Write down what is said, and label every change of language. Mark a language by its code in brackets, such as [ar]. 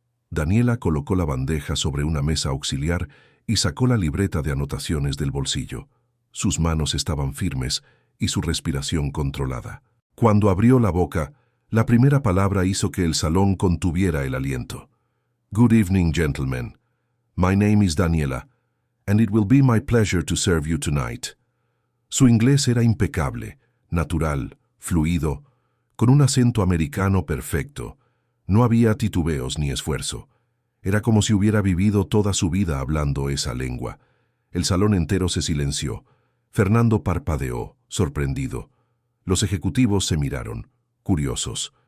[es] Daniela colocó la bandeja sobre una mesa auxiliar y sacó la libreta de anotaciones del bolsillo. Sus manos estaban firmes y su respiración controlada. Cuando abrió la boca, la primera palabra hizo que el salón contuviera el aliento. [en] «Good evening, gentlemen. My name is Daniela, and it will be my pleasure to serve you tonight». [es] Su inglés era impecable, natural, fluido, con un acento americano perfecto. No había titubeos ni esfuerzo. Era como si hubiera vivido toda su vida hablando esa lengua. El salón entero se silenció. Fernando parpadeó, sorprendido. Los ejecutivos se miraron. curiosos.